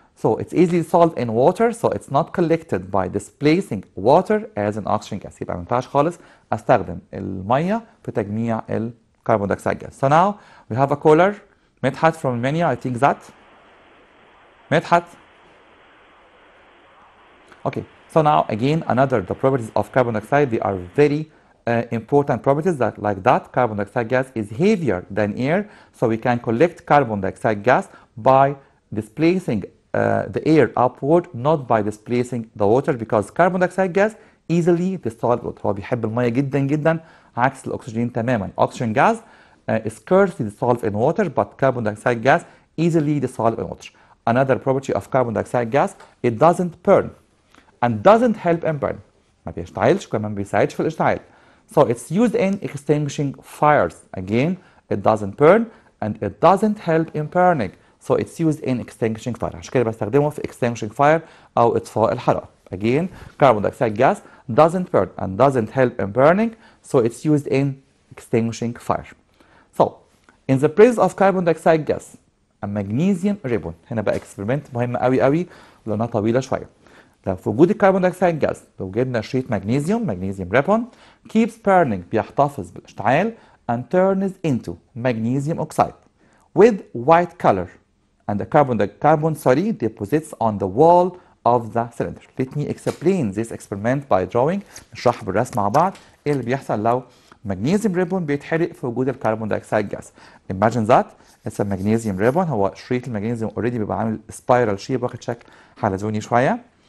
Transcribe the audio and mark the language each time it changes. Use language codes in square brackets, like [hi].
[en] So it's easily dissolved in water, so it's not collected by displacing water as an oxygen gas. [ar] يبقى ما ينفعش خالص استخدم المية في تجميع الكربون دايوكسيد gas. [en] So now we have a cooler. Medhat from Romania, I think that. [ar] مدحت. [en] Okay, so now again the properties of carbon dioxide, they are very important properties that carbon dioxide gas is heavier than air, so we can collect carbon dioxide gas by displacing the air upward not by displacing the water because carbon dioxide gas easily dissolved water. [ar] هو بيحب الميه جدا جدا عكس الاكسجين تماما. [en] oxygen gas is scarcely dissolved in water but carbon dioxide gas easily dissolved in water. Another property of carbon dioxide gas, it doesn't burn and doesn't help in burn. [ar] ما بيشتعلش وكمان ما بيساعدش في الاشتعال. [en] So it's used in extinguishing fires. Again, it doesn't burn and it doesn't help in burning. So it's used in extinguishing fire. [ar] عشان كده بستخدمه في extinguishing fire أو إطفاء الحرائق. [en] Again, carbon dioxide gas doesn't burn and doesn't help in burning. So it's used in extinguishing fire. So, in the presence of carbon dioxide gas, a magnesium ribbon. [ar] هنا بقى experiment مهم قوي قوي ولأنها طويلة شوية. لو في وجود الكربون دايوكسيد جاز لو جبنا شريط مغنيسيوم ريبون [en] keeps burning [ar] بيحتفظ بالاشتعال [en] and turns into magnesium oxide with white color and the carbon deposits on the wall of the cylinder. Let me explain this experiment by drawing. [ar] نشرح بالرسم مع بعض ايه اللي بيحصل لو magnesium ribbon بيتحرق في وجود الكربون دايوكسيد جاز. [en] Imagine that it's a magnesium ribbon. [ar] هو شريط المغنيسيوم already بيبقى عامل [en] spiral shape [ar] واخد شكل حلزوني شوية.